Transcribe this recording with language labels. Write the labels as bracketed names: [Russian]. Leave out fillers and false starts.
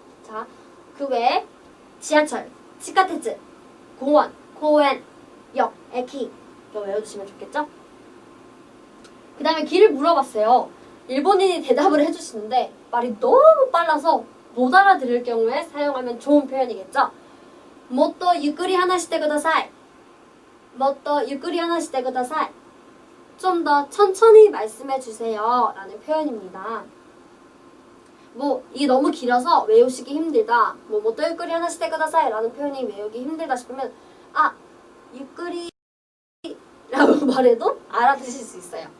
[Korean] 자, 그 외에 지하철, 치카테츠, 공원, 공園, 역, 에키 이거 외워두시면 좋겠죠? 그 다음에 길을 물어봤어요. 일본인이 대답을 해주시는데 말이 너무 빨라서 못 알아들을 경우에 사용하면 좋은 표현이겠죠. [Japanese] もっとゆっくり話してください.もっとゆっくり話してください. [Korean] 좀 더 천천히 말씀해 주세요 라는 표현입니다. 뭐 이게 너무 길어서 외우시기 힘들다. 뭐 [Japanese] もっとゆっくり話してください [Korean] 라는 표현이 외우기 힘들다 싶으면ゆっくり라고 말해도 알아듣을 수 있어요.